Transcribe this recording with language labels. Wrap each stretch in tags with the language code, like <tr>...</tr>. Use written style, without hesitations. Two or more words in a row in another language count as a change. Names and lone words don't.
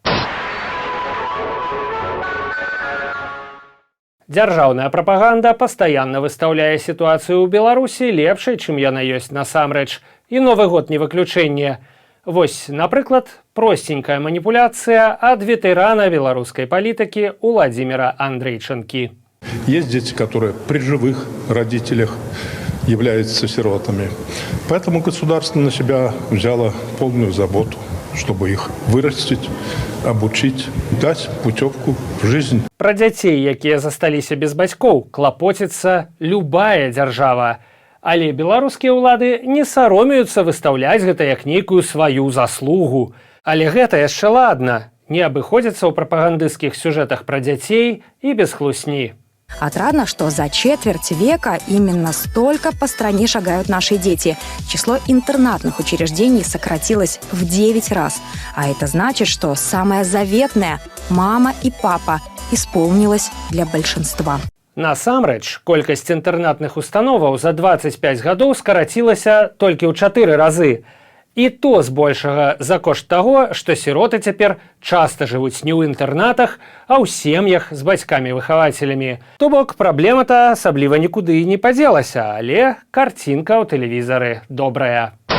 <be>Дзяржаўная прапаганда пастаянна выстаўляе сітуацыю ў Беларусі лепшай, чым яна ёсць насамрэч. І Новы год не выключэнне. Вось, напрыклад, простенькая маніпуляцыя ад ветэрана беларускай палітыкі Уладзіміра Андрейчанкі.</be> <ru>Есть дети, которые при живых родителях являются сиротами. Поэтому государство на себя взяло полную заботу, чтобы их вырастить, обучить, дать путевку в жизнь.</ru> <be>Пра дзяцей, якія засталіся без бацькоў, клапоціцца любая дзяржава. Але беларускія ўлады не саромеюцца выстаўляць гэта як нейкую сваю заслугу. Але гэта яшчэ ладна, не абыходзіцца ў прапагандысцкіх сюжэтах пра дзяцей і без хлусні.</be> <ru>Отрадно, что за четверть века именно столько по стране шагают наши дети. Число интернатных учреждений сократилось в 9 раз. А это значит, что самое заветное – мама и папа – исполнилось для большинства.</ru> <be>Насамрэч, колькасць інтэрнатных установаў за 25 гадоў скарацілася толькі ў 4 разы. І то збольшага за кошт таго, што сіроты цяпер часта жывуць не ў інтэрнатах, а ў сем'ях з бацькамі-выхавацелямі. То бок праблема-то асабліва нікуды не падзелася, але карцінка ў тэлевізары добрая.</be>